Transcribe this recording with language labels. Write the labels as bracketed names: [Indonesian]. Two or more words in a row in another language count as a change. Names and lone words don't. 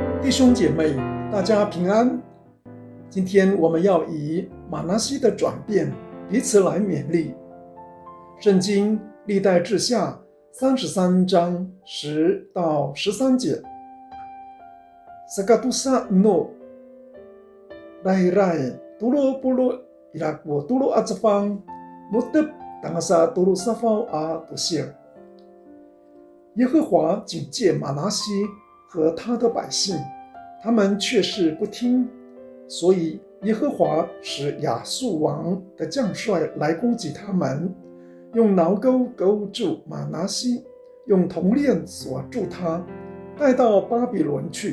[Chinese] 兄姐妹，大家平安。今天我们要以玛拿西的转变彼此来勉励。圣经历代志下33章10到13 节。 [Amis] Sakatusa no Dahirai tulo pulo ilakwo tulo atsafang mutep tangasa tulo safau a tusir。 [Chinese] 耶和华警戒玛拿西和他的百姓，他们却是不听，所以耶和华使亚述王的将帅来攻击他们，用挠钩勾住玛拿西，用铜链锁住他，带到巴比伦去。